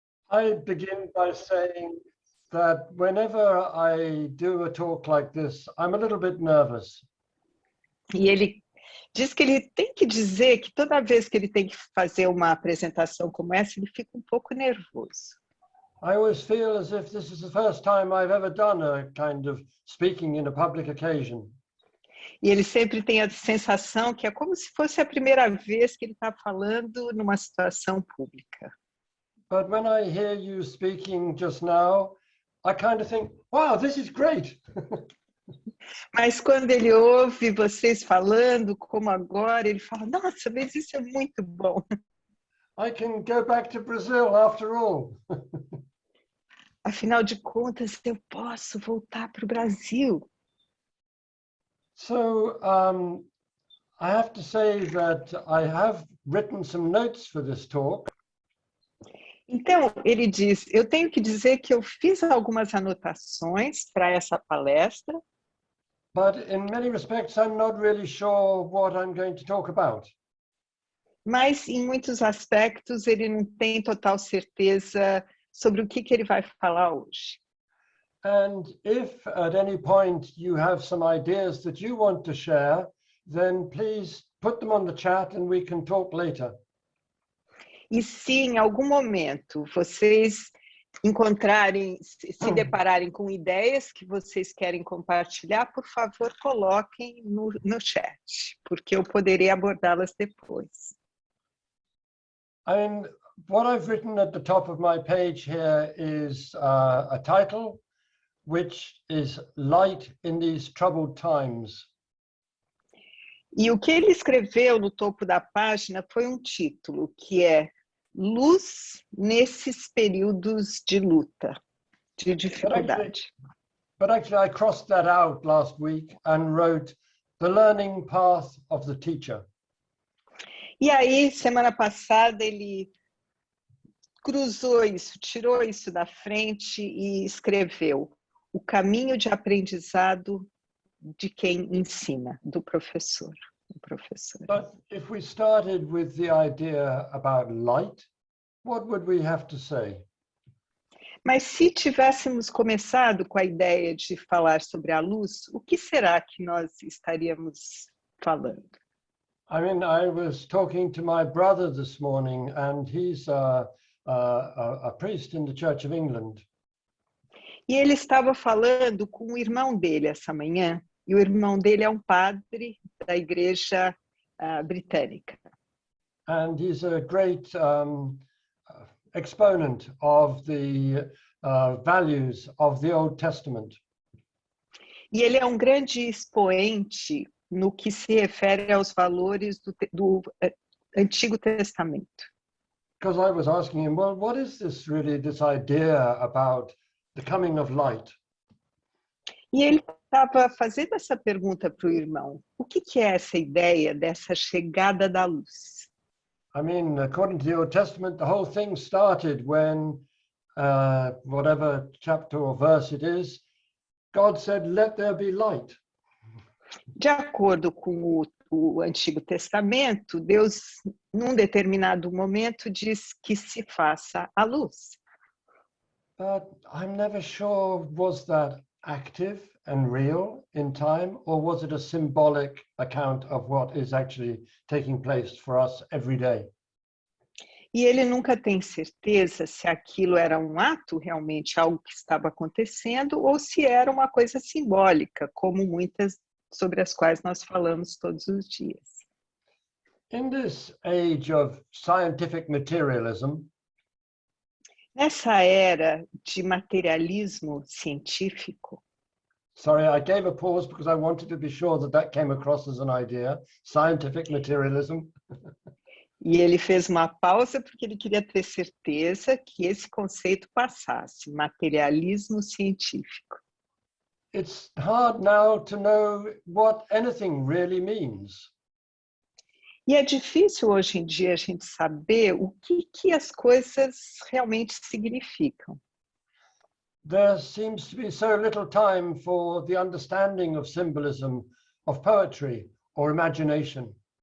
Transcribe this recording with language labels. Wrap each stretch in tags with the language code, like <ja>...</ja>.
<en>I begin by saying that whenever I do a talk like this, I'm a little bit nervous.</en> <pt>E ele diz que ele tem que dizer que toda vez que ele tem que fazer uma apresentação como essa, ele fica um pouco nervoso.</pt> <en>I always feel as if this is the first time I've ever done a kind of speaking in a public occasion.</en> <pt>E ele sempre tem a sensação que é como se fosse a primeira vez que ele está falando numa situação pública.</pt> <en>But when I hear you speaking just now, I kind of think, wow, this is great.</en> <pt>Mas quando ele ouve vocês falando, como agora, ele fala, nossa, mas isso é muito bom.</pt> <en>I can go back to Brazil after all.</en> <pt>Afinal de contas, eu posso voltar para o Brasil.</pt> <en>So I have to say that I have written some notes for this talk.</en> <pt>Então, ele diz, eu tenho que dizer que eu fiz algumas anotações para essa palestra.</pt> <en>But in many respects, I'm not really sure what I'm going to talk about.</en> <pt>Mas, em muitos aspectos, ele não tem total certeza sobre o que ele vai falar hoje.</pt> <en>And if at any point you have some ideas that you want to share, then please put them on the chat and we can talk later.</en> <pt>E se em algum momento vocês encontrarem, se depararem com ideias que vocês querem compartilhar, por favor, coloquem no chat, porque eu poderei abordá-las depois.</pt> <en>I mean, what I've written at the top of my page here is a title, which is Light in These Troubled Times.</en> <pt>E o que ele escreveu no topo da página foi um título, que é Luz nesses períodos de luta, de dificuldade.</pt> <en>But actually I crossed that out last week and wrote The Learning Path of the Teacher.</en> <pt>E aí, semana passada, ele cruzou isso, tirou isso da frente e escreveu O Caminho de Aprendizado de quem ensina, do professor.</pt> <en>But if we started with the idea about light, what would we have to say?</en> <pt>Mas se tivéssemos começado com a ideia de falar sobre a luz, o que será que nós estaríamos falando?</pt> <en>I mean, I was talking to my brother this morning, and he's a priest in the Church of England.</en> <pt>E ele estava falando com o irmão dele essa manhã, e o irmão dele é um padre da igreja britânica.</pt> <en>And he's a great exponent of the values of the Old Testament.</en> <pt>E ele é um grande expoente no que se refere aos valores do Antigo Testamento.</pt> <en>Because I was asking him, well, what is this really, this idea about the coming of light?</en> <pt>E ele estava fazendo essa pergunta para o irmão. O que é essa ideia dessa chegada da luz?</pt> <en>I mean, according to the Old Testament, the whole thing started when, whatever chapter or verse it is, God said, let there be light.</en> <pt>De acordo com o Antigo Testamento, Deus, num determinado momento, diz que se faça a luz.</pt> <en>But I'm never sure, was that active and real in time, or was it a symbolic account of what is actually taking place for us every day?</en> <pt>E ele nunca tem certeza se aquilo era um ato, realmente algo que estava acontecendo, ou se era uma coisa simbólica, como muitas sobre as quais nós falamos todos os dias.</pt> <en>In this age of scientific materialism,</en> <pt>nessa era de materialismo científico,</pt> <en>sorry, I gave a pause because I wanted to be sure that that came across as an idea, scientific materialism.</en> <pt>E ele fez uma pausa porque ele queria ter certeza que esse conceito passasse, materialismo científico.</pt> <en>It's hard now to know what anything really means.</en> <pt>E é difícil hoje em dia a gente saber o que as coisas realmente significam.</pt> <en>There seems to be so little time for the understanding of symbolism, of poetry or imagination.</en>